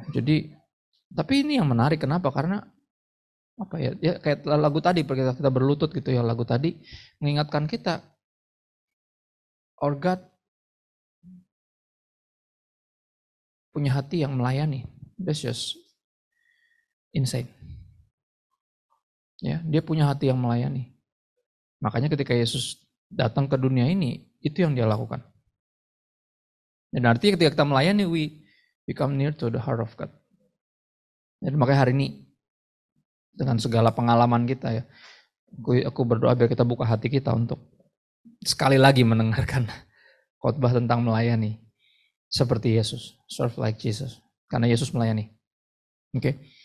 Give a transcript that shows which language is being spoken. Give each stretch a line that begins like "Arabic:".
Indonesian: Jadi tapi ini yang menarik, kenapa? Karena ya kayak lagu tadi kita berlutut gitu ya, lagu tadi mengingatkan kita
English: our God
Indonesian: punya hati yang melayani.
English: That's just insane.
Indonesian: Ya, dia punya hati yang melayani. Makanya ketika Yesus datang ke dunia ini, itu yang dia lakukan. Dan artinya ketika kita melayani,
English: we become near to the heart of God.
Indonesian: Dan makanya hari ini, dengan segala pengalaman kita ya, aku berdoa biar kita buka hati kita untuk sekali lagi mendengarkan khotbah tentang melayani. Seperti Yesus,
English: serve like Jesus.
Indonesian: Karena Yesus melayani. Oke.